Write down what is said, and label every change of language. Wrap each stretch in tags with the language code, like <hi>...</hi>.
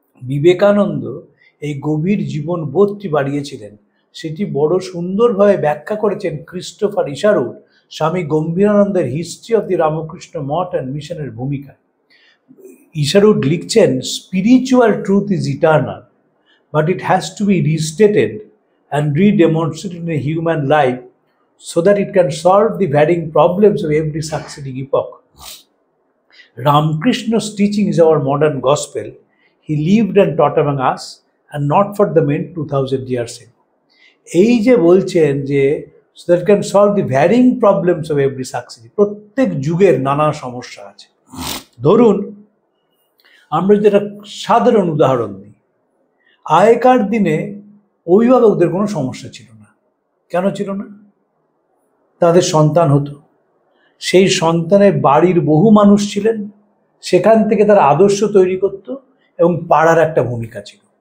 <bn>বিবেকানন্দ এই গভীর জীবন বোধটি বাড়িয়েছিলেন, সেটি বড় সুন্দরভাবে ব্যাখ্যা করেছেন ক্রিস্টোফার ইশারুড স্বামী গম্ভীরানন্দের history of the Ramakrishna Math and মিশনের ভূমিকায়।</bn> <en>Isherwood লিখছেন, spiritual truth is eternal, but it has to be restated and redemonstrated in a human life so that it can solve the varying problems of every succeeding epoch. Ramakrishna's teaching is our modern gospel. He lived and taught among us and not for the men 2000 years ago.</en> <bn>এই যে বলছেন যে</bn> <en>so that it can solve the varying problems of every succeeding,</en> <bn>প্রত্যেক যুগের নানা সমস্যা আছে। ধরুন আমরা যদি একটা সাধারণ উদাহরণ দিই, আগেকার দিনে অভিভাবকদের কোনো সমস্যা ছিল না। কেন ছিল না? তাদের সন্তান হতো, সেই সন্তানের বাড়ির বহু মানুষ ছিলেন, সেখান থেকে তারা আদর্শ তৈরি করত এবং পাড়ার একটা ভূমিকা ছিল।</bn>